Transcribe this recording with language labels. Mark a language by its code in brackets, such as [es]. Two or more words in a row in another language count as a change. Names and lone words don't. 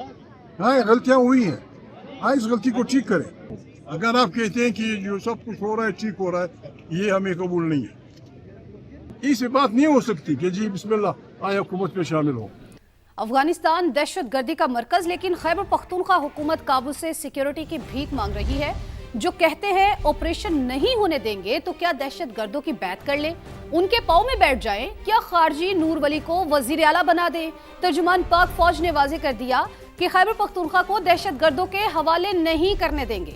[ur] آئیں غلطیاں ہوئی ہیں، آئیں اس غلطی کو ٹھیک کریں. اگر آپ کہتے ہیں کہ جو سب کچھ ہو رہا ہے ٹھیک ہو رہا ہے، یہ ہمیں قبول نہیں ہے. اس بات نہیں ہو سکتی کہ جی [ar] بسم اللہ [ur] آئیں حکومت میں شامل ہو. افغانستان دہشت گردی کا مرکز، لیکن خیبر پختونخوا حکومت کابل سے سیکیورٹی کی بھیک مانگ رہی ہے. جو کہتے ہیں آپریشن نہیں ہونے دیں گے تو کیا دہشت گردوں کی بیعت کر لیں، ان کے پاؤں میں بیٹھ جائیں، کیا خارجی نور ولی کو وزیر اعلیٰ بنا دیں. ترجمان پاک فوج نے واضح کر دیا کہ خیبر پختونخوا کو دہشت گردوں کے حوالے نہیں کرنے دیں گے.